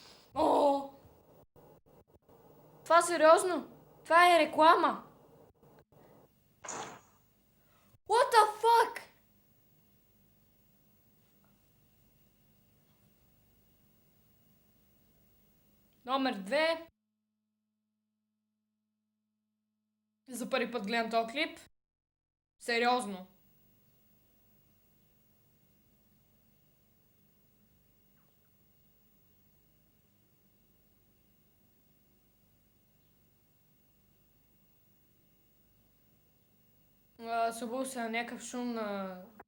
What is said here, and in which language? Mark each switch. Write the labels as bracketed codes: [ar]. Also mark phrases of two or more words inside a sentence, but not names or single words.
[bg] Това сериозно? Това е реклама. [en] What the fuck? [bg] Номер 2. За първи път гледам този клип. Сериозно. Събул се на някакъв шум на...